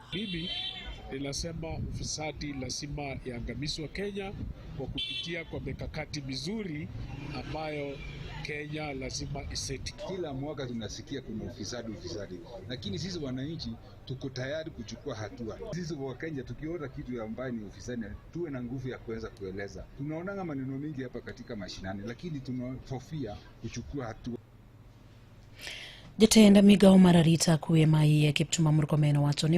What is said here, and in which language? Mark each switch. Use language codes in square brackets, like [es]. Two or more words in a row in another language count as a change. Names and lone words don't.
[sw] Mimi ninasema ufisadi lazima iangamizwe Kenya kwa kupitia kwa mikakati mizuri ambayo Kenya lazima iseti. Kila mwaka tunasikia kuna ufisadi, lakini sisi wananchi tuko tayari kuchukua hatua. Sisi wa Kenya tukiona kitu ambayo ni ufisadi, tuwe na nguvu ya kuweza kueleza. Tunaona maneno mengi hapa katika mashinani, lakini tunahofia kuchukua hatua. [luo] Jatenda migao mar arita kwe ma iye Kipchumba Murkomen wacho ni